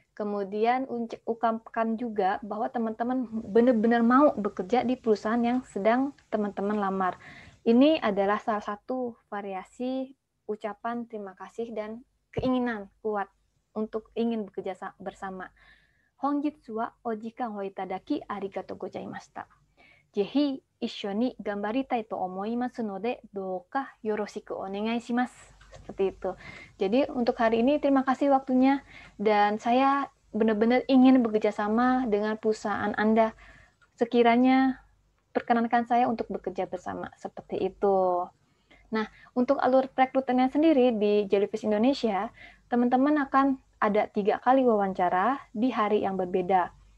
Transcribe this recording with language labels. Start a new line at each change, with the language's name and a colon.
Indonesian: Kemudian ungkapkan juga bahwa teman-teman benar-benar mau bekerja di perusahaan yang sedang teman-teman lamar. Ini adalah salah satu variasi ucapan terima kasih dan keinginan kuat untuk ingin bekerja bersama.
Japanese: Honjitsu wa o jikan o itadaki arigatou gozaimashita. ぜひ一緒に頑張りたいと思いますので、どうかよろしくお願いします.
Indonesian: Seperti itu. Jadi untuk hari ini terima kasih waktunya dan saya benar-benar ingin bekerja sama dengan perusahaan Anda. Sekiranya perkenankan saya untuk bekerja bersama. Seperti itu. Nah, untuk alur perekrutannya sendiri di Jellyfish Indonesia, teman-teman akan ada 3 kali wawancara di hari yang berbeda.